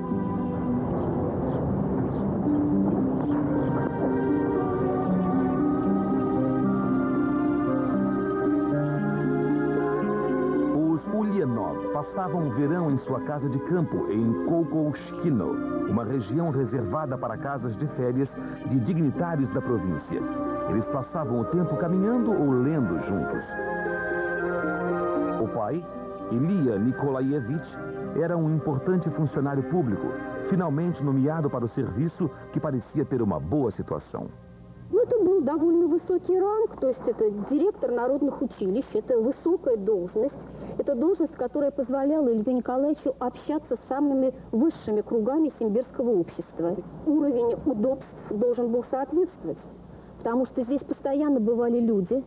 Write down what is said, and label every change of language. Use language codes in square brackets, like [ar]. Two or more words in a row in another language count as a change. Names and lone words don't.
[pt] Passavam o verão em sua casa de campo, em Kokoshkino, uma região reservada para casas de férias de dignitários da província. Eles passavam o tempo caminhando ou lendo juntos. O pai, Ilia Nikolaevich, era um importante funcionário público, finalmente nomeado para o serviço que parecia ter uma boa situação. [ru] Это был довольно высокий ранг, то есть это директор народных училищ, это высокая должность, это должность, которая позволяла Илью Николаевичу общаться с самыми высшими кругами симбирского общества. Уровень удобств должен был соответствовать, потому что здесь постоянно бывали люди.